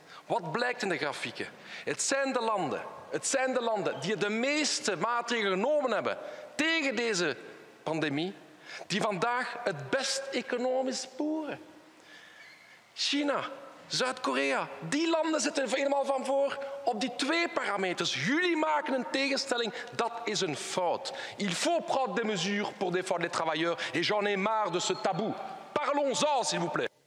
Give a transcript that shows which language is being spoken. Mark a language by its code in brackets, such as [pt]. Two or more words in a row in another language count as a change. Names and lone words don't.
[nl] Wat blijkt in de grafieken? Het zijn de landen die de meeste maatregelen genomen hebben tegen deze pandemie, die vandaag het best economisch boeren. China, Zuid-Korea, die landen zitten helemaal van voor op die 2 parameters. Jullie maken een tegenstelling, dat is een fout. [fr] Il faut prendre des mesures pour défendre les travailleurs et j'en ai marre de ce tabou. Parlons-en, s'il vous plaît.